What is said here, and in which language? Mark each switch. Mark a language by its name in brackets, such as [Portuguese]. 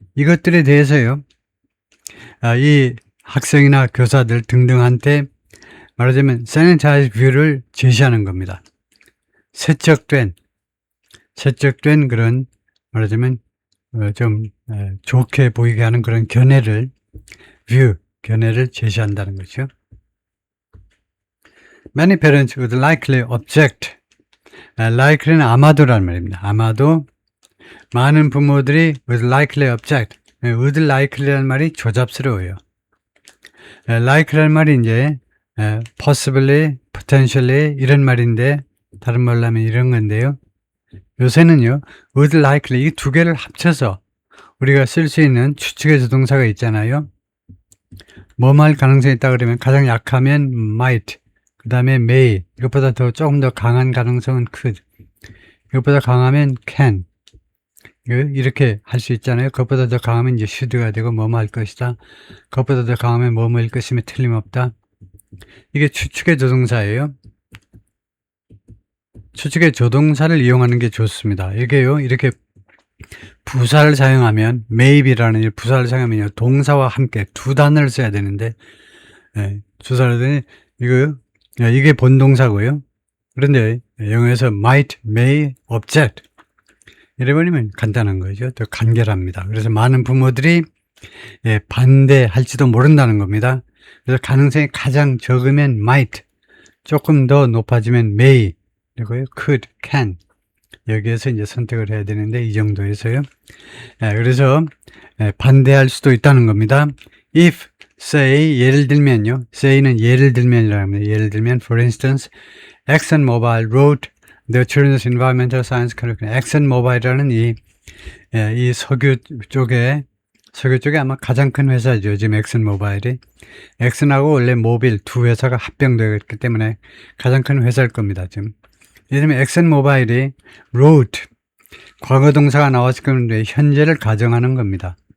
[Korean] 이것들에 대해서요. 이 학생이나 교사들 등등한테 말하자면 sanitize view를 제시하는 겁니다. 세척된 그런 말하자면 좀 좋게 보이게 하는 그런 견해를 제시한다는 거죠. [English] Many parents would likely object. [Korean] likely는 아마도라는 말입니다. 아마도 많은 부모들이 [English] would likely object. [Korean] would likely라는 말이 조잡스러워요. likely라는 말이 이제 possibly, potentially 이런 말인데 다른 말로 하면 이런 건데요. 요새는요, would likely 이 두 개를 합쳐서 우리가 쓸 수 있는 추측의 조동사가 있잖아요. 뭐뭐 할 가능성이 있다 그러면 가장 약하면 might, 그 다음에 may, 이것보다 조금 더 강한 가능성은 could, 이것보다 강하면 can, 이렇게 할 수 있잖아요. 그것보다 더 강하면 이제 should가 되고 뭐뭐 할 것이다. 그것보다 더 강하면 뭐뭐일 것이면 틀림없다. 이게 추측의 조동사예요. 추측의 조동사를 이용하는 게 좋습니다. 이게요, 이렇게 부사를 사용하면, maybe라는 부사를 사용하면 동사와 함께 두 단어를 써야 되는데, 주사를 하더니, 이게 본동사고요. 그런데 영어에서 might, may, object. 이래버리면 간단한 거죠. 더 간결합니다. 그래서 많은 부모들이 반대할지도 모른다는 겁니다. 그래서 가능성이 가장 적으면 might, 조금 더 높아지면 may, 그리고요, could, can. 여기에서 이제 선택을 해야 되는데, 이 정도에서요. 그래서 반대할 수도 있다는 겁니다. [English] if, say, [Korean] 예를 들면요. say는 예를 들면이라고 합니다. 예를 들면, [English] for instance, ExxonMobil wrote the Children's Environmental Science Curriculum. [Korean] ExxonMobil이라는 이 석유 쪽에 아마 가장 큰 회사죠. 지금 엑슨모바일이. 엑슨하고 원래 모빌 두 회사가 합병되었기 때문에 가장 큰 회사일 겁니다. 지금. 예를 들면 엑슨모바일이 wrote, 과거 동사가 나왔을 건데 현재를 가정하는 겁니다.